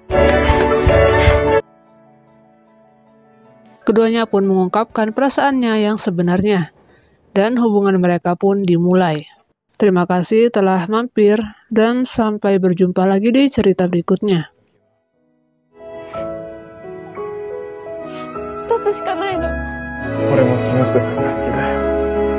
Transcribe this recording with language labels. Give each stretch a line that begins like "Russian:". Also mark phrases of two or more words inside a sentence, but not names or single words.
Indonesian: Keduanya pun mengungkapkan perasaannya yang sebenarnya, dan hubungan mereka pun dimulai. Terima kasih telah mampir, dan sampai berjumpa lagi di cerita berikutnya.
Japanese: 一つしかないの。俺も木下さんが好きだよ。